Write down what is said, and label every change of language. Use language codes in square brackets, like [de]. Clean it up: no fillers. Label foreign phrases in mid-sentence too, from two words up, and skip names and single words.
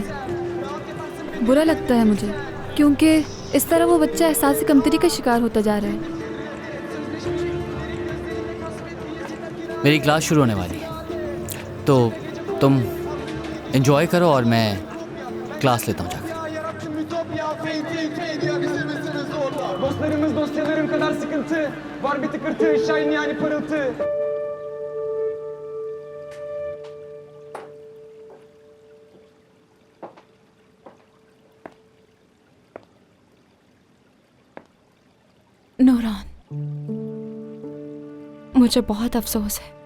[hi] बुरा लगता है मुझे, क्योंकि इस तरह वो बच्चा एहसास कमतरी का शिकार होता जा रहा है। मेरी क्लास शुरू होने वाली है, तो तुम एंजॉय करो और मैं क्लास लेता हूँ जाकर। [tr] Dostlarımız dosyalarım kadar sıkıntı. Var bir tıkırtı, şahin yani parıltı. [hi] नूरान, मुझे बहुत अफसोस है।